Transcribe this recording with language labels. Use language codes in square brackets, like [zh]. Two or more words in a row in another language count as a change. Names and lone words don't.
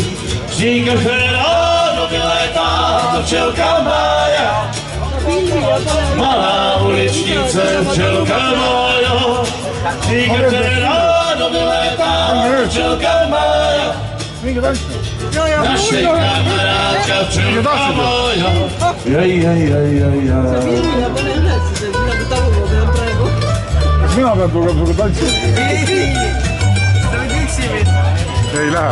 [cs] Vždy každé ráno vylétá ta včelka Mája, malá uličnice včelka Mája. Vždy každé ráno vylétá ta včelka Mája, naše kamarádka včelka Mája. [et] Mina pean tulema sinuga tantsima. Sa võid üksi või? Ei lähe.